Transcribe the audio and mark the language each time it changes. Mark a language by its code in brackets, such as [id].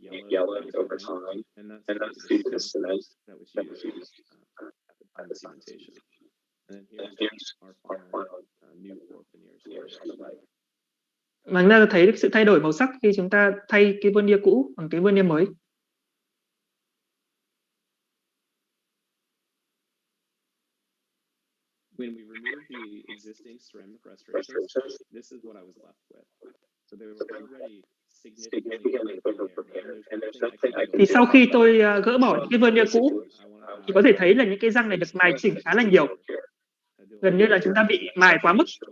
[en] yellowed over time, and that's due to the cement that was used at the time of cementation. And then here's our final new core veneers on the right. [vi] Và chúng ta thấy được sự thay đổi màu sắc khi chúng ta thay cái veneer cũ bằng cái veneer mới. [en] When we removed the existing ceramic restorations, this is what I was left with. So they were already significantly over veneer, and there's nothing I [vi] Thì sau khi tôi gỡ bỏ những cái veneer cũ thì có thể thấy là những cái răng này được mài chỉnh khá là nhiều. Gần như là chúng ta bị mài quá mức.